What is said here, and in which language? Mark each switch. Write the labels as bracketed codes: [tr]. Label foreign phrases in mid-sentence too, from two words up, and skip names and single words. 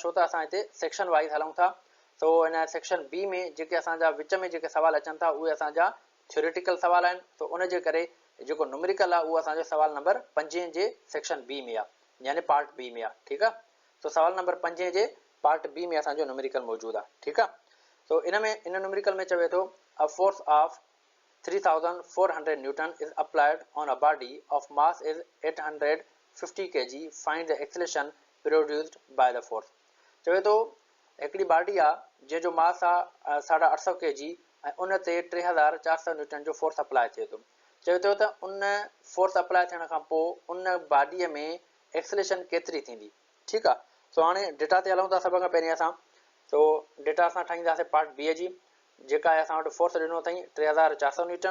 [sd] छो त असां हिते [en] section wise [sd] हलूं था। सो हिन सेक्शन बी में जेके असांजा विच में जेके सवाल अचनि था उहे असांजा थ्योरेटिकल सवाल आहिनि। सो उनजे करे जेको न्यूमेरिकल आहे उहो असांजो सवाल नंबर 5 जे [en] section B [sd] में आहे यानी [en] part B [sd] में आहे। ठीकु आहे। सो सवाल नंबर 5 जे [en] part B [sd] में असांजो न्यूमेरिकल मौजूदु आहे। ठीकु आहे। सो इन न्यूमेरिकल में चवे थो [en] a force of 3400 Newton is applied on a body of mass is 850 kg. Find the acceleration produced by the force. [sd] चवे थो हिकिड़ी बॉडी आहे जंहिंजो मास आहे 850 kg ऐं उन ते 3400 न्यूटन जो [en] force apply [sd] थिए थो। चवे थो त उन [en] force apply [sd] थियण खां पोइ उन बॉडीअ में एक्सेलेरेशन केतिरी थींदी। ठीकु आहे। सो हाणे डेटा ते हलूं था सभ खां पहिरीं असां। सो डेटा असां ठाहींदासीं पार्ट बी जी जेका आहे असां वटि फोर्स ॾिनो अथई 3400 न्यूटन।